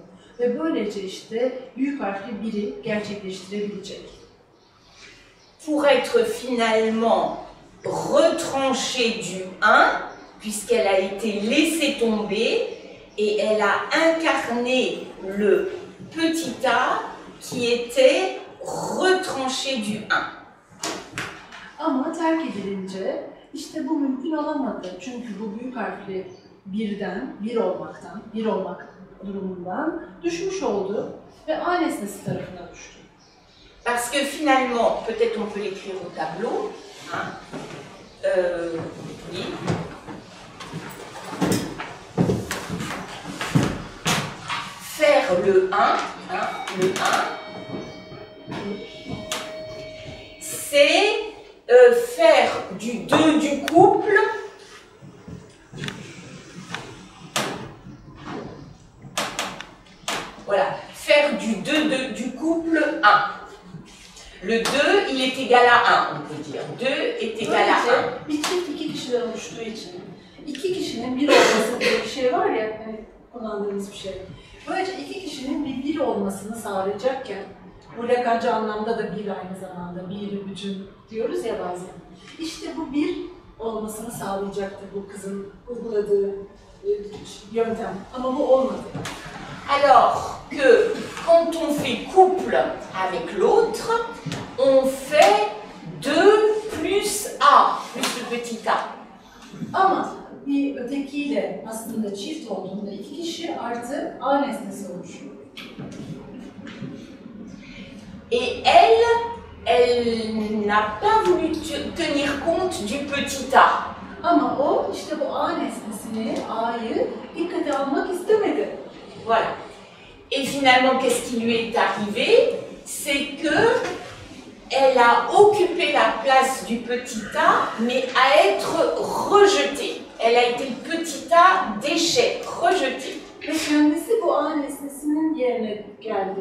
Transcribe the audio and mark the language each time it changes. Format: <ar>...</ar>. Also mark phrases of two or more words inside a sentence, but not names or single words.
<tr>Ve böylece işte büyük harfli biri gerçekleştirebilecek.</tr> <fr>Pour être finalement retranchée du 1, puisqu'elle a été laissée tomber et elle a incarné le petit A qui était retranché du 1.</fr> <tr>Ama terk edilince işte bu mümkün olamadı. Çünkü bu büyük harfli birden, bir olmak durumundan düşmüş oldu ve A nesnesi tarafına düştü.</tr> <fr>Parce que finalement, peut-être on peut l'écrire au tableau, hein, oui. Faire le 1, hein, le 1, c'est faire du 2 du couple voilà, faire du 2 du couple 1. Le 2, il est égal à 1, on peut dire. 2 est égal à 1.</fr> <tr>Bir çift iki kişiden oluştuğu için iki kişinin bir olması diye bir şey var ya, hani kullandığımız bir şey. Böylece iki kişinin bir olmasını sağlayacakken, bu Lacanca anlamda da bir aynı zamanda, bir bütün diyoruz ya bazen. İşte bu bir olmasını sağlayacaktır bu kızın uyguladığı yöntem. Ama bu olmadı.</tr> <fr>Alors que quand on fait couple avec l'autre, on fait 2 plus A, plus le petit A.</fr> <tr>Ama bir ötekiyle aslında çift olduğunda iki kişi artı A nesnesi oluşuyor.</tr> <fr>Et elle n'a pas voulu tenir compte du petit A.</fr> <tr>Ama o işte bu A nesnesini, A'yı dikkate almak istemedi.</tr> <fr>Voilà. Et finalement, qu'est-ce qui lui est arrivé? C'est que elle a occupé la place du petit A, mais à être rejetée. Elle a été le petit A déchet, rejeté.</fr> <tr>Ve kendisi bu A nesnesinin yerine geldi.</tr>